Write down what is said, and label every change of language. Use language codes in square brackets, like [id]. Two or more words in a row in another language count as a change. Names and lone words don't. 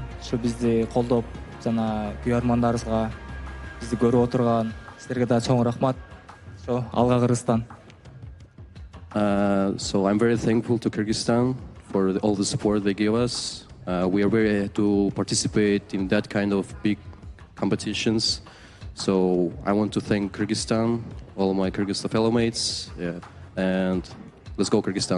[ky] Ушу бизди колдоп жана күйөрмандарыбызга бизди көрүп отурган силерге да чоң рахмат. Ошо алга Кыргызстан. [en] So I'm very thankful to Kyrgyzstan for all the support they give us. We are very happy to participate in that kind of big competitions. So I want to thank Kyrgyzstan, all my Kyrgyzstan fellow mates, and let's go Kyrgyzstan.